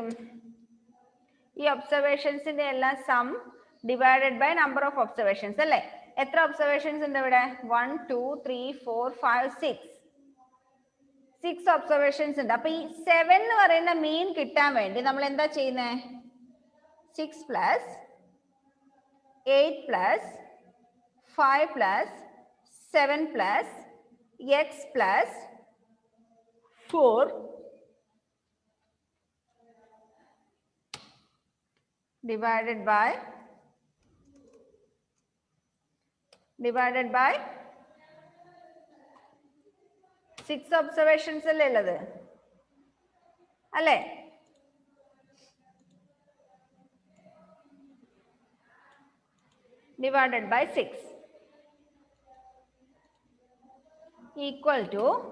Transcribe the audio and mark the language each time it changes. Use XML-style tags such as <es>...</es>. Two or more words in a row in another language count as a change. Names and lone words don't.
<ml>ഈ ഒബ്സർവേഷൻസിന്റെ എല്ലാം</ml> <en>sum divided by number of observations</en> <ml>അല്ലേ? എത്ര ഒബ്സർവേഷൻസ് ഉണ്ട് ഇവിടെ? 1, 2, 3, 4, 5, 6 ഒബ്സർവേഷൻസ് ഉണ്ട്. അപ്പൊ ഈ 7 എന്ന് പറയുന്ന മീൻ കിട്ടാൻ വേണ്ടി നമ്മൾ എന്താ ചെയ്യുന്നത്?</ml> <en>6 plus 8 plus 5 plus 7 plus x plus 4 divided by 6 observations</en> <ml>അല്ലേ ഉള്ളത്?</ml> <en>അല്ലേ? divided by 6 equal to</en>